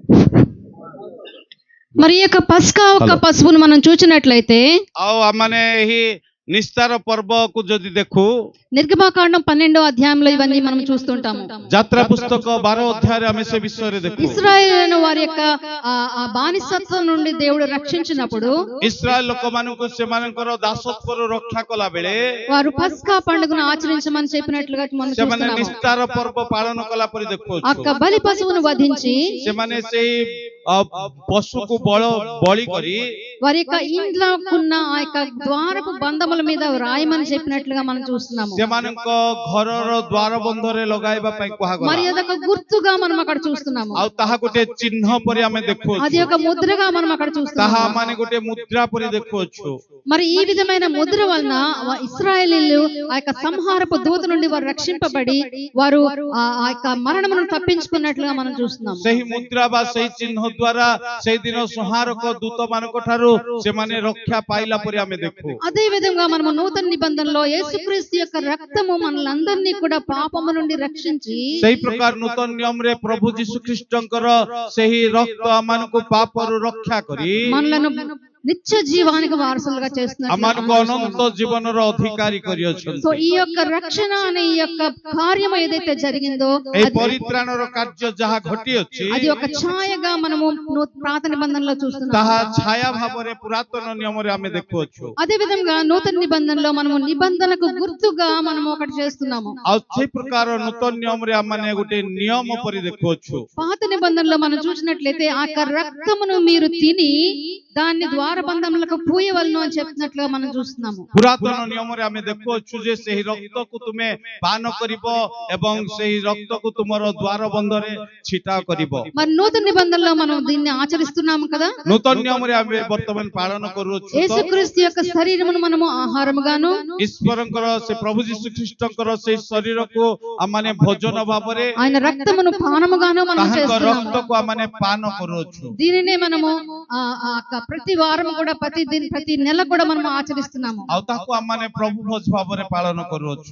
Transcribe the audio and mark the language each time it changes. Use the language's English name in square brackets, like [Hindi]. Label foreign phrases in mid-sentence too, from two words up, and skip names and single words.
[Telugu] మరి ఈ యొక్క పస్కా ఒక పశువును మనం చూసినట్లయితే [Odia] ଆଉ ଆମମାନେ ଏହି ନିସ୍ତାର ପର୍ବକୁ ଯଦି ଦେଖୁ [Telugu] నిర్గమాకాండం 12వ అధ్యాయంలో ఇవన్నీ మనం చూస్తుంటాము. [Odia] ଯାତ୍ରା ପୁସ୍ତକ 12 ଅଧ୍ୟାୟରେ ଆମେ ସେ ବିଷୟରେ ଦେଖୁ [Telugu] ఇశ్రాయేలును వారి యొక్క ఆ బానిసత్వం నుండి దేవుడు రక్షించినప్పుడు [Odia] ଇସ୍ରାଏଲ ଲୋକମାନଙ୍କୁ ସେମାନଙ୍କର ଦାସତ୍ୱରୁ ରକ୍ଷା କଲା ବେଳେ [Telugu] వారు పస్కా పండుగను ఆచరించమని చెప్పినట్లుగా మనం [Odia] ସେମାନେ [Telugu] చూస్తున్నాము. [Odia] ନିସ୍ତାର పର୍ବ ପାଳନ କଲା ପରେ [Telugu] ఆ [Odia] ଦେଖୁଛୁ [Telugu] యొక్క బలి పశువును వధించి [Odia] ସେମାନେ ସେଇ ପଶୁକୁ ବଳି କରି [Telugu] వారి యొక్క ఇంట్లోకున్న ఆ యొక్క ద్వారపు బంధముల మీద రాయమని చెప్పినట్లుగా మనం చూస్తున్నాము. [Odia] ସେମାନଙ୍କ ଘରର ଦ୍ୱାର ବନ୍ଧରେ ଲଗାଇବା ପାଇଁ [Telugu] మరి [Odia] କୁହାଗଲା [Telugu] అదొక గుర్తుగా మనం అక్కడ చూస్తున్నాము. [Odia] ଆଉ ତାହା ଗୋଟେ ଚିହ୍ନ ପରି ଆମେ [Telugu] అది [Odia] ଦେଖୁଛୁ [Telugu] ఒక ముద్రగా మనం అక్కడ [Odia] ତାହା [Telugu] చూస్తున్నాము. [Odia] ମାନେ ଗୋଟେ ମୁଦ୍ରା ପରି ଦେଖୁଛୁ [Telugu] మరి ఈ విధమైన ముద్ర వలన ఇశ్రాయేలీలు ఆ యొక్క సంహారపు దూత నుండి వారు రక్షింపబడి వారు ఆ యొక్క మరణమును తప్పించుకున్నట్లుగా మనం చూస్తున్నాము. [Odia] ସେହି ମୁଦ୍ରା ବା ସେହି ଚିହ୍ନ ଦ୍ୱାରା ସେଇଦିନ ସଂହାରକ ଦୂତ ମାନଙ୍କ ଠାରୁ ସେମାନେ ରକ୍ଷା ପାଇଲା ପରି ଆମେ ଦେଖୁ [Telugu] అదే విధంగా మనము నూతన నిబంధనలో యేసుక్రీస్తు యొక్క రక్తము మనలందరినీ కూడా పాపము నుండి రక్షించి [Odia] ସେହି ପ୍ରକାର ନୂତନ ନିୟମରେ ପ୍ରଭୁ ଯୀଶୁ ଖ୍ରୀଷ୍ଟଙ୍କର ସେହି ରକ୍ତ ଆମମାନଙ୍କୁ ପାପରୁ ରକ୍ଷା କରି [Telugu] మనలను నిత్య జీవానికి వారసులుగా చేస్తున్నారు. [Odia] ଆମମାନଙ୍କୁ ଅନନ୍ତ ଜୀବନର ଅଧିକାରୀ [Telugu] సో [Odia] କରିଅଛନ୍ତି [Telugu] ఈ యొక్క రక్షణ అనే ఈ యొక్క కార్యం ఏదైతే జరిగిందో [Odia] ଏହି ପରିତ୍ରାଣର କାର୍ଯ୍ୟ ଯାହା ଘଟିଅଛି [Telugu] అది ఒక ఛాయగా మనము పాత నిబంధనలో చూస్తున్నాము. [Odia] ତାହା ଛାୟା ଭାବରେ ପୁରାତନ ନିୟମରେ ଆମେ ଦେଖୁଅଛୁ [Telugu] అదే విధంగా నూతన నిబంధనలో మనము నిబంధనకు గుర్తుగా మనము ఒకటి చేస్తున్నాము. [Odia] ଆଉ ସେହି ପ୍ରକାର ନୂତନ ନିୟମରେ ଆମମାନେ ଗୋଟେ ନିୟମ ପରି ଦେଖୁଅଛୁ [Telugu] పాత నిబంధనలో మనం చూసినట్లయితే ఆ యొక్క రక్తమును మీరు తిని దాన్ని ద్వారబంధములకు పూయవలను అని చెప్పినట్లుగా మనం చూస్తున్నాము. [Odia] ପୁରାତନ ନିୟମରେ ଆମେ ଦେଖୁଅଛୁ ଯେ ସେହି ରକ୍ତକୁ ତୁମେ ପାନ କରିବ ଏବଂ ସେହି ରକ୍ତକୁ ତୁମର ଦ୍ୱାର ବନ୍ଧରେ ଛିଟା କରିବ [Telugu] మరి నూతన నిబంధనలో మనం దీన్ని ఆచరిస్తున్నాము కదా. [Odia] ନୂତନ ନିୟମରେ ଆମେ ବର୍ତ୍ତମାନ ପାଳନ କରୁଅଛୁ ତ [Telugu] యేసుక్రీస్తు యొక్క శరీరమును మనము ఆహారముగాను [Odia] ଈଶ୍ୱରଙ୍କର ସେ ପ୍ରଭୁ ଯୀଶୁ ଖ୍ରୀଷ୍ଟଙ୍କର ସେଇ ଶରୀରକୁ ଆମମାନେ ଭୋଜନ ଭାବରେ [Telugu] ఆయన రక్తమును పానముగాను మనం [Odia] ତାହାଙ୍କ [Telugu] చేస్తున్నాము. [Odia] ରକ୍ତକୁ ଆମମାନେ ପାନ କରୁଅଛୁ [Telugu] దీనినే మనము ప్రతి వారం కూడా ప్రతి నెల కూడా మనం ఆచరిస్తున్నాము. [Odia] ଆଉ ତାକୁ ଆମମାନେ ପ୍ରଭୁ ଭୋଜ ଭାବରେ ପାଳନ କରୁଅଛୁ